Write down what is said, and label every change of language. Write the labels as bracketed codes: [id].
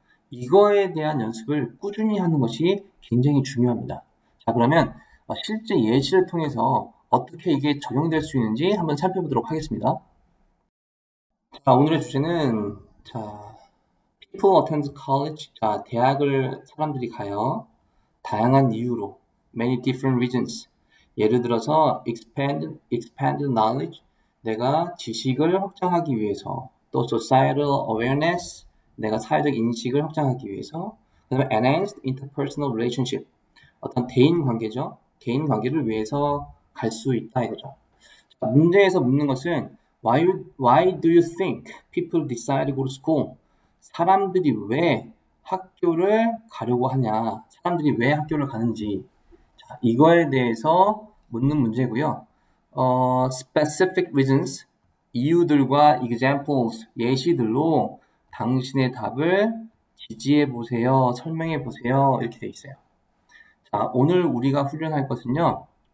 [ko] 이거에 대한 연습을 꾸준히 하는 것이 굉장히 중요합니다. 자, 그러면 실제 예시를 통해서 어떻게 이게 적용될 수 있는지 한번 살펴보도록 하겠습니다. 자, 오늘의 주제는 [en] People attend college. [ko] 자, 대학을 사람들이 가요. 다양한 이유로 [en] many different reasons. [ko] 예를 들어서 [en] expand knowledge. [ko] 내가 지식을 확장하기 위해서. [en] 또 societal awareness. [ko] 내가 사회적 인식을 확장하기 위해서. [en] 그다음에 enhanced interpersonal relationship. [ko] 어떤 대인 관계죠. 대인 관계를 위해서 갈 수 있다 이거죠. 문제에서 묻는 것은 [en] why do you think people decide to go to school? [ko] 사람들이 왜 학교를 가려고 하냐? 사람들이 왜 학교를 가는지 이거에 대해서 묻는 문제고요. specific reasons 이유들과 examples 예시들로 당신의 답을 지지해 보세요, 설명해 보세요 이렇게 돼 있어요. 자, 오늘 우리가 훈련할 것은요.